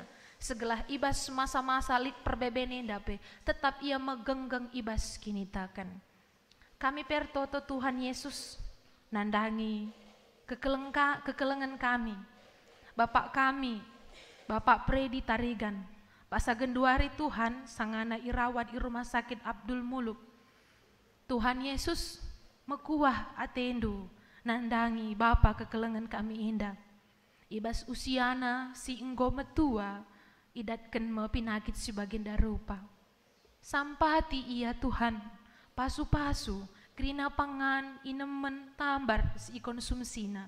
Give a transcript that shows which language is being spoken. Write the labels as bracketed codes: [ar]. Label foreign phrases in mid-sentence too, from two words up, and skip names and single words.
[btx] Segala ibas masa-masa lit perbeben enda pe, tetap ia megenggeng ibas kini takan. Kami pertoto Tuhan Yesus, nandangi kekelengan kami, Bapak kami, Bapak Predi Tarigan, Pasa genduari Tuhan, sangana irawat di rumah sakit Abdul Muluk. Tuhan Yesus, mekuah atendu, nandangi Bapak kekelengan kami indah. Ibas usiana si enggo metua, idatkan me pinakit si baginda rupa. Sampati ia Tuhan, pasu-pasu, krina pangan, inemen, tambar, si konsumsina.